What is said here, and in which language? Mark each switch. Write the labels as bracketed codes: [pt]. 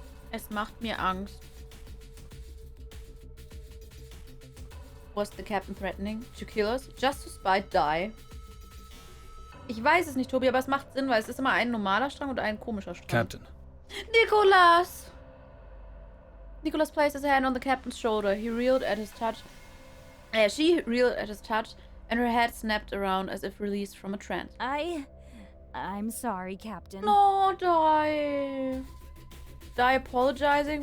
[de] Es macht mir Angst. [en] Was the captain threatening? To kill us? Just to spite Dai? [de] Ich weiß es nicht, Tobi, aber es macht Sinn, weil es ist immer ein normaler Strang und ein komischer Strang. [en] Captain. Nicholas! Nicholas placed his hand on the captain's shoulder. He reeled at his touch. She reeled at his touch, and her head snapped around as if released from a trance. I'm sorry, Captain. No, Dai. Dai apologizing?